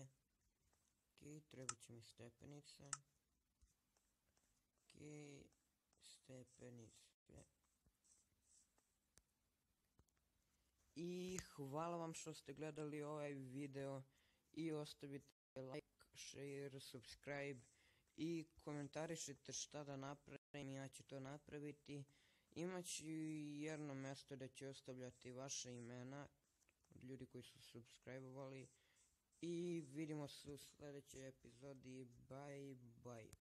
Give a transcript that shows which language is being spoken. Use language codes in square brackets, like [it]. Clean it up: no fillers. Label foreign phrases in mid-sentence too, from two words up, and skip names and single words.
[bs] Ok, trebat će mi stepenice. Ok, stepenice. I hvala vam što ste gledali ovaj video i ostavite [en] like, share, subscribe [bs] i komentarišite šta da napravim, ja ću to napraviti. Imaću jedno mjesto da ću ostavljati vaše imena od ljudi koji su subscribe-ovali i vidimo se u sljedećoj epizodi. [en] Bye bye.